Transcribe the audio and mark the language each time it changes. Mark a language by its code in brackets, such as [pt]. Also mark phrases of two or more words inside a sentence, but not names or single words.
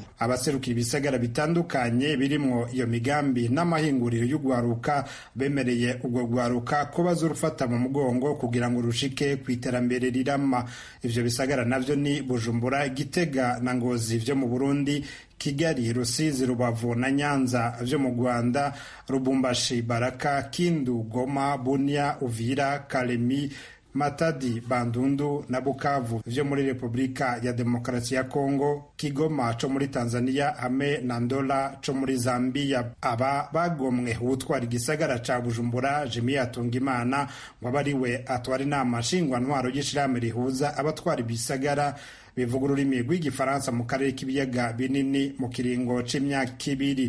[rn] Abaserukira ibisagara bitandukanye birimwo iyo migambi n'amahinguriro y'ugwaruka bemereye ubwo gwaruka ko bazurufata mu mugongo kugira ngo rushike kwiterambere rirama. Ivyo bisagara navyo ni Bujumbura, Gitega na Ngozi vyo mu Burundi, Kigali, Rusizi, Rubavu na Nyanza vyo mu Rwanda, Lubumbashi, Baraka, Kindu, Goma, Bunia, Uvira, Kalemi, Matadi, Bandundu na Bukavu vyo muri Repubulika ya Demokarasi ya Kongo, Kigoma co muri Tanzania hamwe na Ndola co muri Zambia. Aba bagomwe ubutwara igisagara ca Bujumbura Jimmy Atungimana wabariwe atwara inama nshingwa ntwaro y'ishirahamwe rihuza abatwara ibisagara bivuga ururimi rw'igifaransa mu karere k'ibiyaga binini mu kiringo c'imyaka 2.